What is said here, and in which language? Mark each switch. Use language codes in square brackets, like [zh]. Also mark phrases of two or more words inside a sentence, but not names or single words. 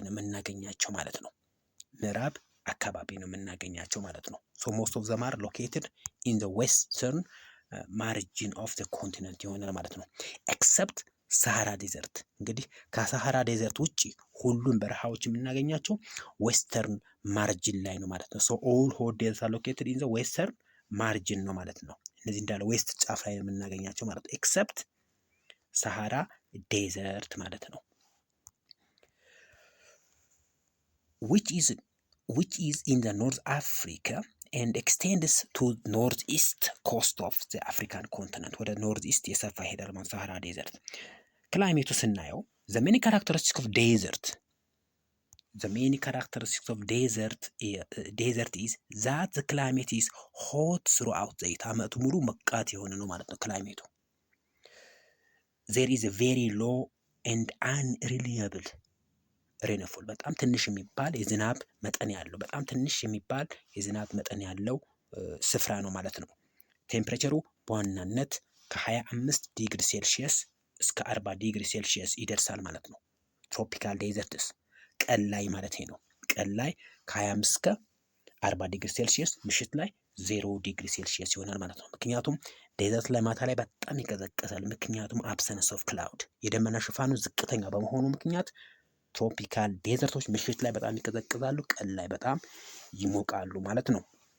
[am] ነው የምናገኛቸው ማለት ነው። ምዕራብ አካባቢ ነው የምናገኛቸው ማለት ነው። [en] so most of them are located in the western margin of the continent [am] ይሆናል ማለት ነው። [en] except Sahara desert። [am] እንግዲህ ከሳሃራ ዴዘርት ውጭ ሁሉም በረሃዎች የምናገኛቸው [en] western margin [am] ላይ ነው ማለት ነው። [en] so all hot desert are located in the western margin [am] ነው ማለት ነው። እነዚህ እንዳለ ዌስት ጫፍ ላይ ነው የምናገኛቸው ማለት ነው። [en] except Sahara desert [am] ማለት ነው። [en] which is in the North Africa and extends to north east coast of the African continent ወደ north east [am] የሰፋ ይሄዳል ማለት [en] ሳሃራ ዴዘርት። [am] ክላይሜቱ ስናየው [en] the many characteristics of desert the main characteristics of desert is that the climate is hot throughout the year [am] ዓመቱ ሙሉ ሞቃት የሆነ ነው ማለት ነው ክላይሜቱ። [en] there is a very low and unreliable [am] rainfall በጣም ትንሽ የሚባል የዝናብ መጠን ያለው በጣም ትንሽ የሚባል የዝናብ መጠን ያለው ስፍራ ነው ማለት ነው። ቴምፕሬቸሩ በዋናነት ከ25 [en] degree Celsius [am] እስከ 40 [en] degree Celsius [am] ይደርሳል ማለት ነው። [en] tropical deserts [am] ቀን ላይ ማለት ነው። ቀን ላይ ከ25 እስከ 40 [en] degree Celsius፣ [am] ምሽት ላይ 0 [en] degree Celsius [am] ይሆናል ማለት ነው። ምክንያቱም ዴዘርት ላይ ማታ ላይ በጣም ይቀዘቅዛል። ምክንያቱም [en] absence of cloud [am] የደመና ሽፋኑ ዝቅተኛ በመሆኑ ምክንያት [en] tropical deserts [am] ምሽት ላይ በጣም ይቀዘቅዛሉ፣ ቀን ላይ በጣም ይሞቃሉ ማለት ነው።